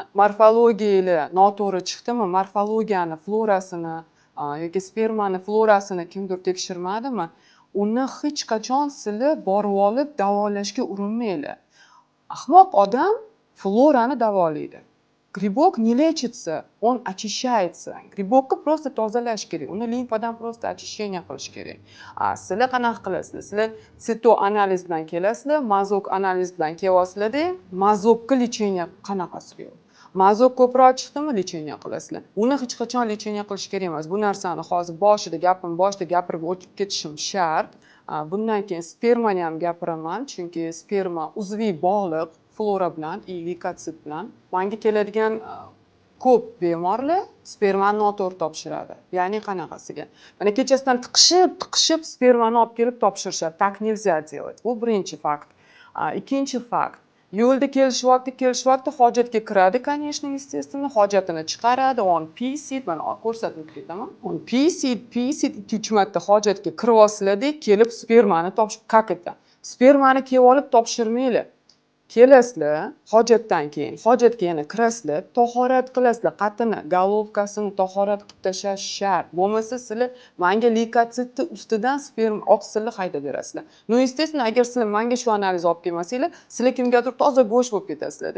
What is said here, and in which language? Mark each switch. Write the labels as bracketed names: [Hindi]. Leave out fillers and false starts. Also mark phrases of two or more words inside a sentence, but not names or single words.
[Uzbek] Morfologiyalar noto'g'ri chiqdimi, morfologiyani, florasini yoki spermani florasini kimdir tekshirmadimi, uni hech qachon sizlar borib olib davolashga urinmanglar. Ahmoq odam florani davolaydi. [Russian] Gribok не лечится, он очищается. [Uzbek] Gribokni просто tozalash kerak. Uni limfadan [Russian] просто очищение [Uzbek] qilish kerak. Sizlar qanaqa qilasizlar? Sizlar sitoanaliz bilan kelasizlar, mazok analiz bilan kelyapsizlar-da, mazokka lecheniya qanaqasi yo'q. Mazok ko'proq chiqdimi, lecheniya qilasizlar. Uni hech qachon lecheniya qilish kerak emas. Bu narsani hozir boshida gapirib o'tib ketishim shart. Bundan keyin spermani ham gapiraman, chunki sperma uzviy bog'liq flora bilan, leykotsit bilan. Menga keladigan ko'p bemorlar spermani noto'g'ri topshiradi. Ya'ni qanaqasiga? Mana kechasidan tiqishib spermani olib kelib topshirishadi. [Russian] Tak nельзя делать. [Uzbek] Bu birinchi fakt. Ikkinchi fakt. Yo'lda kelishyapti, hojatga kiradi, [Russian] конечно, естественно, [Uzbek] hojatini chiqaradi, on pisid, mana ko'rsatib ketaman. On pisid 2-3 marta hojatga kiryapsizlar-da, kelib spermani topshirib, [Russian] как это? [Uzbek] Spermani kelib olib topshirmanglar. Kelasizlar, hojatga yana kirasizlar, tahorat qilasizlar, qatini, golovkasini tahorat qilib tashlash shart. Bo'lmasa sizlar menga leykotitni ustidan sperma oqsilni haydab berasizlar. No, естественно, agar sizlar menga shu analiz olib kelmasanglar, sizlar kimgadir toza bo'sh bo'lib ketasizlar-da.